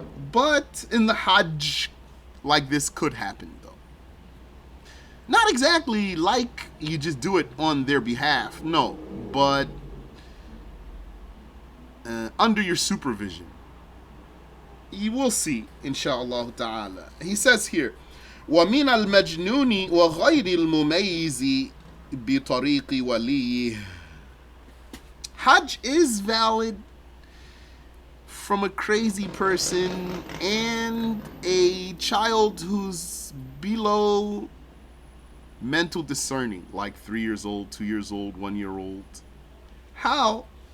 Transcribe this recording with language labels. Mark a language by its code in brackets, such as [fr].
[en] But in the Hajj, like this could happen, though. Not exactly like you just do it on their behalf, no, but under your supervision. You will see, inshallah ta'ala. He says here, [ar] وَمِنَ الْمَجْنُونِ وَغَيْرِ الْمُمَيِّزِ بِطَرِيقِ وَلِيِّهِ. [en] Hajj is valid from a crazy person and a child who's below mental discerning, like 3 years old, 2 years old, 1 year old. How?